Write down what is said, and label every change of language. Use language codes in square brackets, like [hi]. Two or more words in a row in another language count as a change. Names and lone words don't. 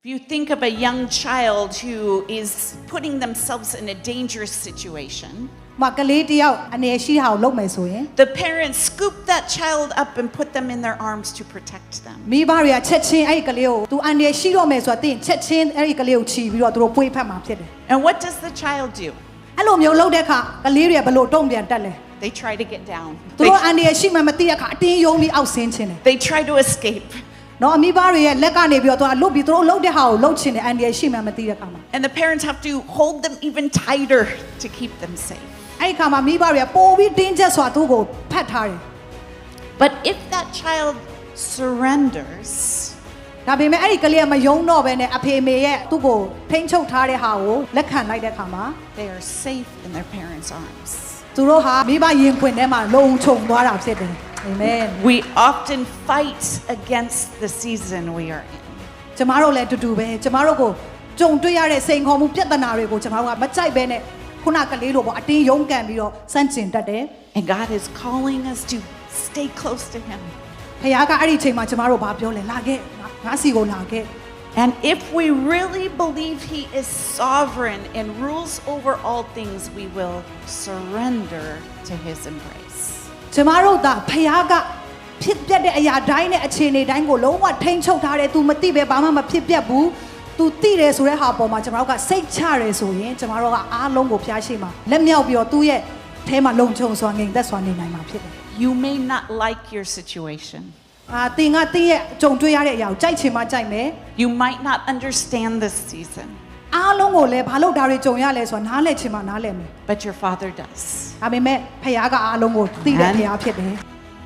[en] you think of a young child who is putting themselves in a dangerous situation, [my] မကလေးတယောက်အနေရှိတာကိုလုပ်မယ်ဆိုရင် [en] the parents scoop that child up and put them in their arms to protect them. [my] မိဘတွေကချက်ချင်းအဲ့ဒီကလေးကိုသူအနေရှိတော့မယ်ဆိုတာသိရင်ချက်ချင်းအဲ့ဒီကလေးကိုချီပြီးတော့သူတို့ပွေးဖက်မှာဖြစ်တယ် [en] And what does the child do? [my] အဲ့လိုမျိုးလုပ်တဲ့အခါကလေးတွေကဘယ်လိုတုံ့ပြန်တက်လဲ [en] They try to get down. [my] သူတို့အနေရှိမှမသိတဲ့အခါအတင်းယုံပြီးအောက်ဆင်းခြင်းတယ် [en] They try to escape. [my] နော်အမိဘတွေရဲ့လက်ကနေပြီးတော့သူကလွတ်ပြီးသူတို့လှုပ်တဲ့ဟာကိုလှုပ်ခြင်းတယ်အနေရှိမှမသိတဲ့အခါမှာ [en] And the parents have to hold them even tighter to keep them safe. [my] အဲ့ဒီအခါမှာမိဘတွေကပိုပြီးတင်းကျပ်စွာသူ့ကိုဖတ်ထားတယ် [en] But if that child surrenders, [my] ဒါပေမဲ့အဲ့ဒီကလေးကမယုံတော့ဘဲနဲ့အဖေမေရဲ့သူ့ကိုထိန်းချုပ်ထားတဲ့ဟာကိုလက်ခံလိုက်တဲ့အခါမှာ [en] they are safe in their parents' arms. [my] သူတို့ဟာမိဘရင်ခွင်ထဲမှာလုံခြုံသွားတာဖြစ်တယ်အာမင် [en] We often fight against the season we are in. [my] ကျမတို့လည်းအတူတူပဲကျမတို့ကိုကြုံတွေ့ရတဲ့စိန်ခေါ်မှုပြဿနာတွေကိုကျမတို့ကမကြိုက်ဘဲနဲ့ခုနကလေးလိုပေါ့အတင်းယုံကန်ပြီးတော့စန့်ကျင်တတ်တယ် [en] And God is calling us to stay close to Him. [my] ဖခင်ကအဲ့ဒီအချိန်မှာကျမတို့ဘာပြောလဲလာခဲ့ငါစီကိုလာခဲ့ [en] And if we really believe He is sovereign and rules over all things, we will surrender to His embrace. [my] ကျမတို့ဒါဖခင်ကဖြစ်ပျက်တဲ့အရာတိုင်းနဲ့အခြေအနေတိုင်းကိုလုံးဝထိန်းချုပ်ထားတယ် तू မသိပဲဘာမှမဖြစ်ပျက်ဘူး तू သိတယ်ဆိုတဲ့ဟာပေါ်မှာကျမတို့ကစိတ်ချရဲဆိုရင်ကျမတို့ကအားလုံးကိုဖျားရှိမှာလက်မြောက်ပြီးတော့သူ့ရဲ့အဲမှာလုံခြုံစွာငြိမ်သက်စွာနေနိုင်မှာဖြစ်တယ် [en] You may not like your situation. [my] တင်ကတင်းရဲ့ကြုံတွေ့ရတဲ့အရာကိုကြိုက်ချင်မှကြိုက်မယ် [en] You might not understand this season, [my] အားလုံးကိုလည်းဘာလို့ဒါတွေကြုံရလဲဆိုတာနားလည်ချင်မှနားလည်မယ် [en] but your Father does. [my] ဒါပေမဲ့ဖခင်ကအားလုံးကိုသိတဲ့ဖခင်ဖြစ်တယ်